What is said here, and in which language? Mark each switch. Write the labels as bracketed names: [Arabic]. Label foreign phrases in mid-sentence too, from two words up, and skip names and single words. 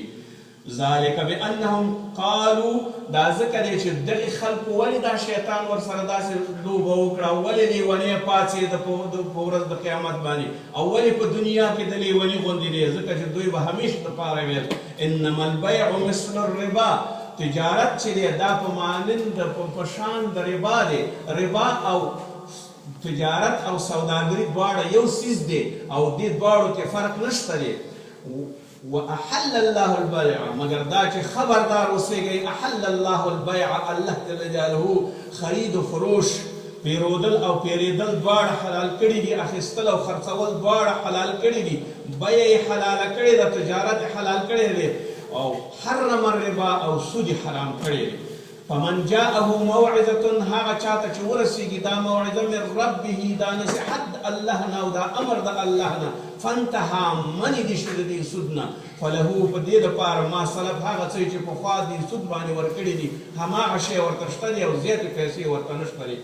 [Arabic] ذلک بانهم قالوا [Pashto] دا ځکه دی چې دغې خلکو ولې دا شیطان ورسره داسې لوبه وکړه او ولې لیونی پاڅېده په ورځ د قیامت باندې او ولې په دنیا کې د لیوني غوندې دی ځکه چې دوی به همیشه دپاره ویل [Arabic] انما البیع مثل الربا [Pashto] تجارت چې دی دا په مانند په شان د ربا دی. ربا او تجارت او سوداګري دواړه یو څیز دی او دې دواړو کې فرق نشته دی. [Arabic] واحل الله البيع [Pashto] مگر دا چې خبردار اوسېږئ [Arabic] احل الله البيع [Pashto] الله [Arabic] جل جلاله [Pashto] خرید و فروش پیرودل او پیریدل دواړه حلال کړي دي اخیستل او خرڅول دواړه حلال کړي دي بیه یې حلاله کړې ده تجارت یې حلال کړی دی او [Arabic] حرم الربا [Pashto] او سود یې حرام کړی دی. [Arabic] فمن جاءه موعظة [Pashto] هغه چاته چې ورسېږي دا موعظه [Arabic] من ربه [Pashto] دا نصیحت د الله نه او دا امر د الله نه فانتهى منې دي شي د دې سود نه فله په دې دپاره [Arabic] ما سلف [Pashto] هغه څه چې پخوا دې سود باندې ورکړي دي هماغه شی ورته شته دی او زیاتې پیسې ورته نشته دی.